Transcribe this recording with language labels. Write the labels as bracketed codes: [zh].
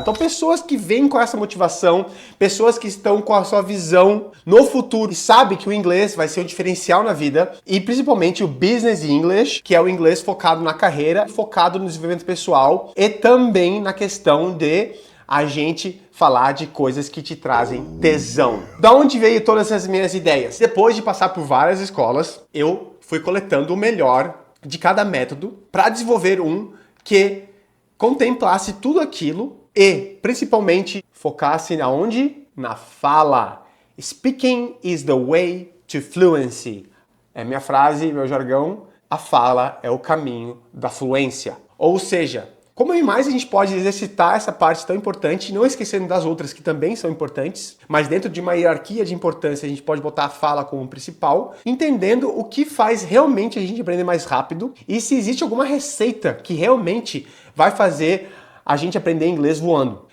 [pt] Então, pessoas que vêm com essa motivação, pessoas que estão com a sua visão no futuro e sabem que o inglês vai ser um diferencial na vida, e principalmente o Business English, que é o inglês focado na carreira, focado no desenvolvimento pessoal, e também na questão de a gente falar de coisas que te trazem tesão. Da onde veio todas essas minhas ideias? Depois de passar por várias escolas, eu fui coletando o melhor de cada método para desenvolver um que contemplasse tudo aquilo e, principalmente, focasse aonde? Na fala. [en] Speaking is the way to fluency. [pt] É minha frase, meu jargão. A fala é o caminho da fluência. Ou seja, como mais a gente pode exercitar essa parte tão importante, não esquecendo das outras que também são importantes, mas dentro de uma hierarquia de importância a gente pode botar a fala como principal, entendendo o que faz realmente a gente aprender mais rápido e se existe alguma receita que realmente vai fazer a gente aprender inglês voando.